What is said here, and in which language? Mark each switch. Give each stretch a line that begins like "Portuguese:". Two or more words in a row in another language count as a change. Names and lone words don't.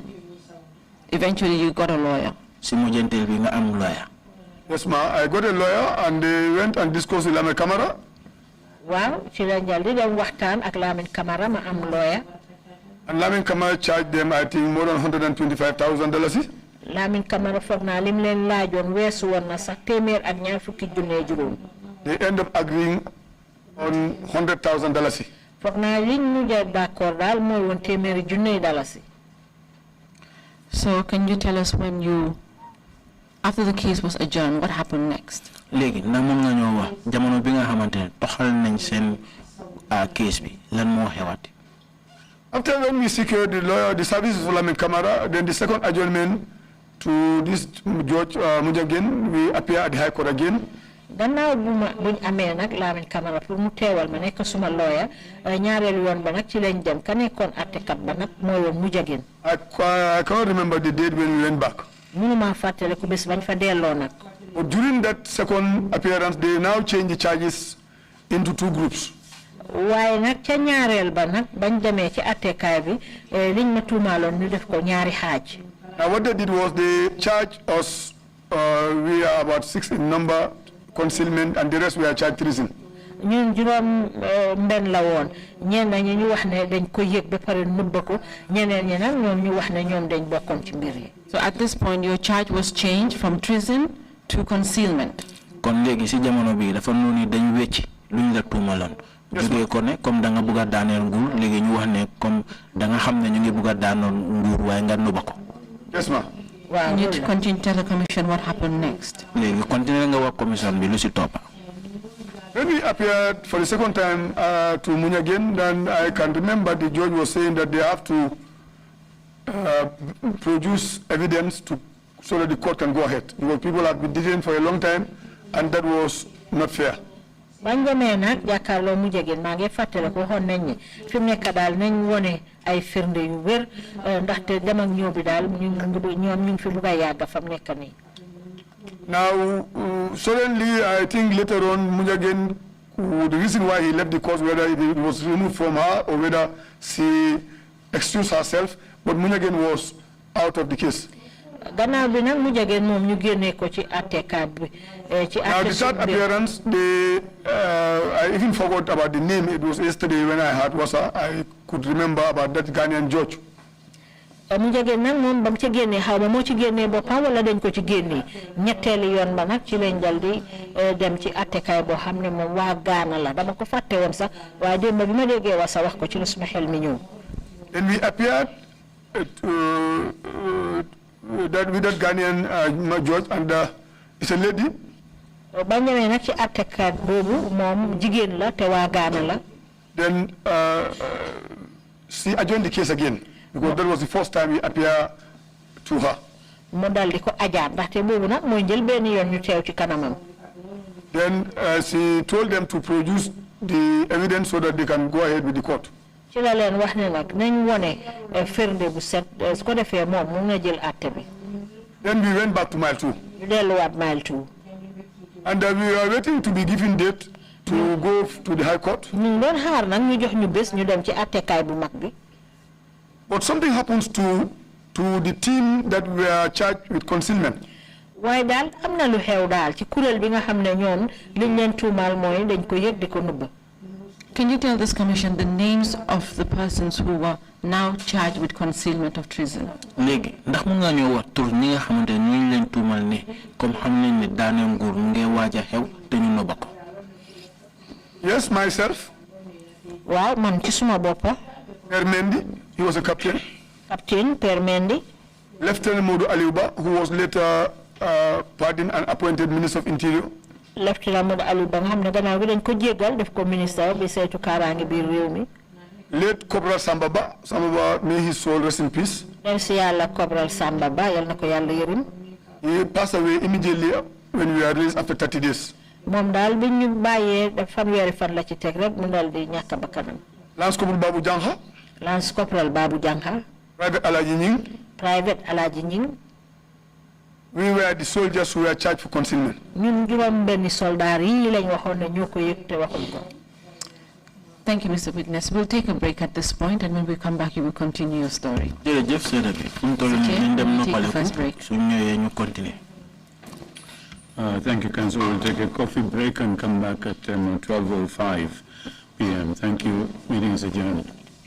English: Eventually, you got a lawyer. Yes, ma'am. I got a lawyer, and they went and discussed with Lamin Kamara. Wow, lawyer. And Lamin Kamara charged them, I think, more than $125,000.
Wolof: Lamin Kamara fogna lim len lajon wessu won na sax témèr ak ñaar fukki junne juroom.
English: They end up agreeing on $100,000.
Wolof: Fogna liñ ñu d'accord dal moy won témèr junne dalasi.
English: So can you tell us when you, after the case was adjourned, what happened next?
Wolof: Legi na mom nga ñoo wax jamono bi nga xamantene toxal nañ sen case bi lan mo xewati.
English: After when we secured the lawyer, the services for Lamin Camara, then the second adjournment to this Judge Mujagen, we appear at the High Court again.
Wolof: Gannaaw buñ amee nag Lamin Camara pour mu teewal ma nekk suma lawyer ñaareelu yoon ba nag ci lañ dem ka nekkoon attekat ba nag mooy woon Mujagen.
English: I can't remember the date when we went back.
Wolof: Mënuma fàttale ku bés bañ fa delloo nag.
English: But during that second appearance, they now changed the charges into two groups.
Wolof: Waaye nag ca ñaareel ba nag bañ demee ci attekaay bi liñ ma tuumaaloon ñu def ko ñaari xaaj.
English: Now what they did was they charged us, we are about 6 in number, concealment, and the rest we are charged treason.
Wolof: ñun juróom mbenn la woon ñenn ñi ñu wax ne dañ ko yëg ba pare nëbb ko ñeneen ñi nag ñoom ñu wax ne ñoom dañ bokkoon ci mbir yi.
English: So at this point your charge was changed from treason to concealment.
Wolof: Kon legi ci jamono bi dafa noni dañ wécc luñ la tuumalon. Jógee ko ne comme da nga bëgga daaneel nguur legi ñu wax ne comme da nga xam ne ñu ngi bëgga daanoon nguur waaye nga nuba ko.
English: Yes ma. Wow. You need to continue to tell the commission what happened next.
Wolof: Legi continue nga wax commission bi lu ci toppa.
English: When we appeared for the second time to Munyagen, then I can remember the judge was saying that they have to produce evidence so that the court can go ahead. Because people have been detained for a long time, and that was not fair.
Wolof: bañ demee nag jàkkaarloo Mujagen maa ngi fàttale ko waxoon nañ ne fi mu nekk daal nañ wone ay firnde yu wér ndaxte dem ak ñëw bi daal ñoom ñu ngi fi bugg a yàgg fa mu nekk nii.
English: Now, suddenly, I think later on, Mujagen, the reason why he left the court, whether it was removed from her or whether she excused herself, but Mujagen was out of the case.
Wolof: Gannaaw bi nag Mujagen moom ñu génnee ko ci àttekat bi ci
English: Now, the third appearance, I even forgot about the name. It was yesterday when I had Wasa. I could remember about that Ghanaian judge.
Wolof: Mujagen nag moom ba mu ci génnee xaw ma moo ci génnee boppam wala dañ ko ci génnee ñetteeli yoon ba nag ci lañ dal di dem ci attekaay boo xam ne moom waa Gaana la dama ko fàtte woon sax waaye démb bi ma déggee Wasa wax ko ci la suma xel mi ñëw.
English: And we appeared with that Ghanaian judge, and it's a lady.
Wolof: ba ñëwee nag ci attekaat boobu moom jigéen la te waa Gaana la.
English: Then she adjourned the case again. Because that was the first time we appeared to her.
Wolof: Mu dal di ko ajaat ndaxte boobu nag mooy njël benn yoon ñu teew ci kanamam.
English: Then she told them to produce the evidence so that they can go ahead with the court.
Wolof: ci la leen wax ne nag nañ wone firnde bu set su ko defee moom mu nga jël àtte bi.
English: Then we went back to mile 2.
Wolof: ñu delluwaat mile 2.
English: And we were waiting to be given date to go to the high court.
Wolof: ñu ngi doon xaar nag ñu jox ñu bés ñu dem ci attekaay bu mag bi.
English: But something happens to the team that were charged with concealment.
Wolof: waaye daal am na lu xew daal ci kuréel bi nga xam ne ñoom liñ leen tuumaal mooy dañ ko yëg di ko nëbb.
English: Can you tell this commission the names of the persons who were now charged with concealment of treason?
Wolof: Léegi ndax mu nga ñoo wax tur ñi nga xamante ne ñu leen tuumal ne comme xam nañ ne daaneel nguur mu ngi waaj a xew te ñu nëbba ko.
English: Yes, myself.
Wolof: waaw man ci suma boppa.
English: Per Mendy, he was a captain. Captain Per Mendy. Lieutenant Modou Aliouba, who was later pardoned and appointed Minister of Interior.
Wolof: Lieutenant Modou Aliouba nga xam ne gannaaw bi dañ ko jéggal def ko ministre bi saytu kaaraange biir réew mi.
English: Late Corporal Sambaba, may his soul rest in peace.
Wolof: dem si yàlla Corporal Sambaba yal na ko yàlla yërëm.
English: He passed away immediately when we were released after 30 days.
Wolof: moom daal bi ñu bàyyee fanweeri fan la ci teg rek mu dal di ñàkk bakkanam.
English: Lance Corporal Babu Jangha. Lance Corporal Babu Jangha. Private Alaji Nying. Private Alaji Nying. We were the soldiers who were charged for concealment.
Wolof: ñun juróom benni soldaar yi lañ waxoon ne ñoo ko yëg te waxuñ ko.
English: Thank you, Mr. Witness. We'll take a break at this point, and when we come back, you will continue your story.
Wolof: Jërëjëf Seydou bi fu mu toll nii ñu dem noppaleku su ñëwee ñu continuer.
English: Thank you, Council. We'll take a coffee break and come back at 12:05 p.m. Thank you. Meeting is adjourned.